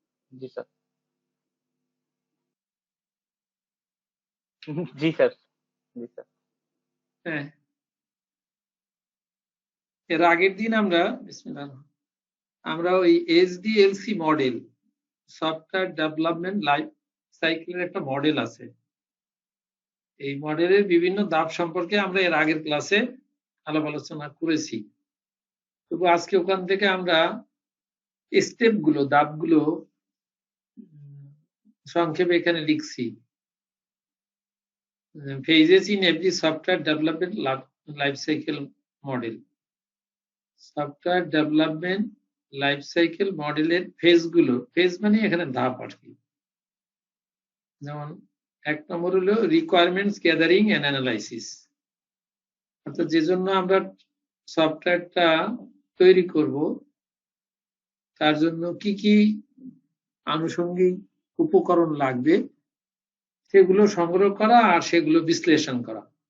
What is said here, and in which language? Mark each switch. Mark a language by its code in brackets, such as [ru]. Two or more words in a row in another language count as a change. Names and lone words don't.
[hi] जी सर। जी सर। जी सर। [bn] হ্যাঁ, এর আগের দিন আমরা ওই এসডিএলসি মডেল, [en] software development life cycle [bn] একটা মডেল আছে। এই মডেলের বিভিন্ন ধাপ সম্পর্কে আমরা এর আগের ক্লাসে আলাপ আলোচনা করেছি। তবু আজকে ওখান থেকে আমরা স্টেপগুলো, ধাপগুলো সংক্ষেপে এখানে লিখছি। [en] phases in every software development life cycle model. software development life cycle model [bn] ফেজগুলো, ফেজ মানে এখানে ধাপ আর কি। যেমন 1 নম্বর হলো [en] requirements gathering and analysis, [bn] অর্থাৎ যে জন্য আমরা সফটওয়্যারটা তৈরি করব তার জন্য কি কি আনুষঙ্গিক উপকরণ লাগবে সেগুলো সংগ্রহ করা আর সেগুলো বিশ্লেষণ করা।